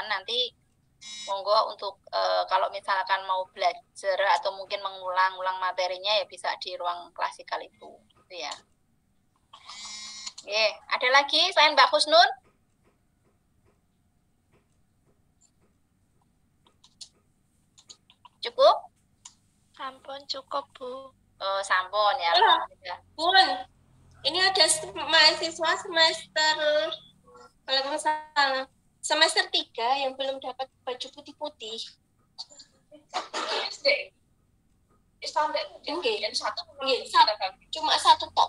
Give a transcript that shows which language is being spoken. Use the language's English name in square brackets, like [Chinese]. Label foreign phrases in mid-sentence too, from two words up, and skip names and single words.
[Indonesian] Nanti monggo untuk kalau misalkan mau belajar atau mungkin mengulang materinya ya bisa di ruang klasikal itu, gitu ya. Oke, ada lagi selain Mbak Husnun? Cukup? Sampun, cukup, Bu. Oh, sampun ya. Bun, ini ada mahasiswa semester, kalau nggak salah, semester 3 yang belum dapat baju putih-putih. Cuma satu top.